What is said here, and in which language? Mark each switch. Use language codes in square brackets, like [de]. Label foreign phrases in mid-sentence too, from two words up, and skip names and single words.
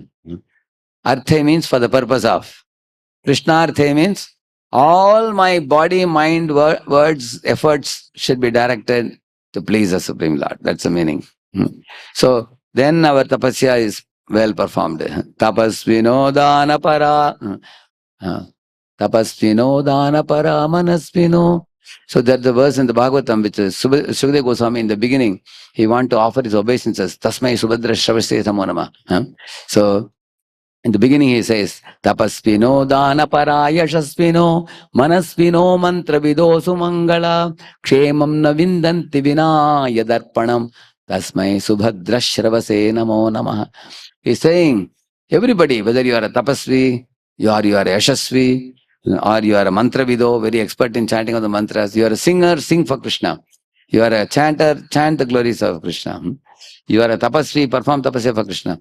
[en] Arthe means for the purpose of. Krishnarthe means all my body, mind, words, efforts should be directed to please the Supreme Lord. That's the meaning. So then our tapasya is well performed. [sa] तपस्विनो दान पर. तपस्विनो दान पर मनस्विनो. [en] So that's the verse in the Bhagavatam, which is Sukadeva Goswami in the beginning. He want to offer his obeisances. [sa] तस्मै सुभद्र शवस्य समोनम. [en] So in the beginning he says, [sa] तपस्पिनो दान पर यशस्विनो मनस्विनो मन्त्रविदो सुमङ्गल क्षेमं न विन्दन्ति विना यदर्पणं तस्मै सुभद्र श्रवसे नमो नमः. [en] He's saying, everybody, whether you are a tapasvi, you are a yashasvi, or you are a mantravido, very expert in chanting of the mantras, you are a singer, sing for Krishna. You are a chanter, chant the glories of Krishna. You are a tapasvi, perform tapasya for Krishna.